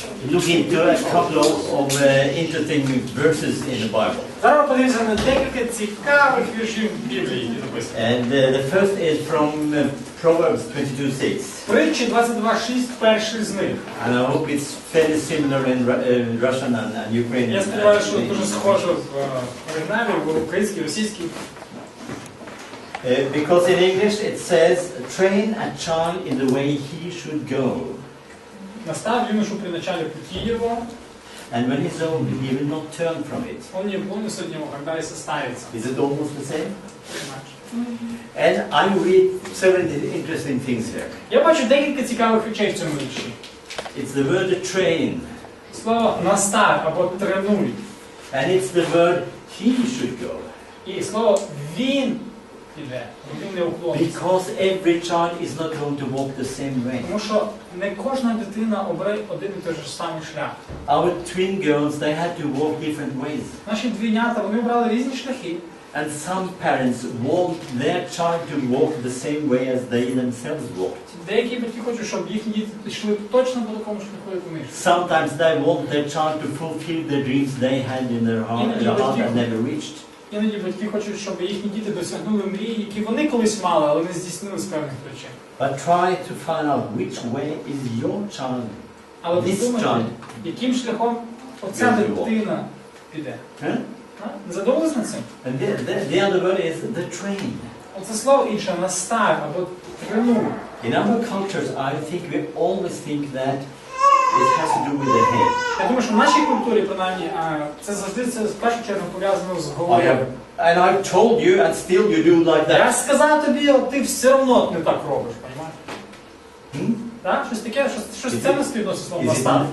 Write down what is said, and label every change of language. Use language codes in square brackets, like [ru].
[en] look into a couple of interesting verses in the Bible. [uk] Зараз подивимося на декілька цікавих віршів Біблії, які написані. [en] And the first is from Proverbs 22:6. [uk] Притчі 22:6, перший з них. [en] And I hope it's fairly similar in Russian and Ukrainian. [uk] Я сподіваюся, що дуже схоже в оригіналі, в українській, російській. [en] Because in English it says, train a child in the way he should go. [ru] Настав юношу при начале пути его. [en] And when he's old, he will not turn from it. [ru] Он не помнится от него, когда и состарится. [en] Is it almost the same? And I read several interesting things here. [uk] Я бачу декілька цікавих речей в цьому вірші. [en] It's the word train. [uk] Слово настав або тренуй. [en] And it's the word he should go. [uk] І слово він іде, він не уклониться. [en] Because every child is not going to walk the same way. [uk] Тому що не кожна дитина обере один і той же самий шлях. [en] Our twin girls, they had to walk different ways. [uk] Наші двійнята, вони обрали різні шляхи. [en] And some parents want their child to walk the same way as they themselves walked. [uk] Деякі батьки хочуть, щоб їхні діти йшли точно по такому шляху, як вони. [en] Sometimes they want their child to fulfill the dreams they had in their heart and never reached. [uk] Іноді батьки хочуть, щоб їхні діти досягнули мрії, які вони колись мали, але не здійснили з певних причин. [en] But try to find out which way is your child. [uk] Але подумайте, яким шляхом оця дитина піде. Не задумались над цим? [en] And the other word is the train. [uk] Оце слово інше, настав або тренуй. [en] In other cultures, I think we always think that it has to do with the head. [uk] Я думаю, що в нашій культурі, принаймні, це завжди в першу чергу пов'язано з головою. [en] And I told you, and still you do like that. [uk] Я сказав тобі, ти все одно не так робиш, розумієш? Так? Щось таке, щось це не співносить слово настав.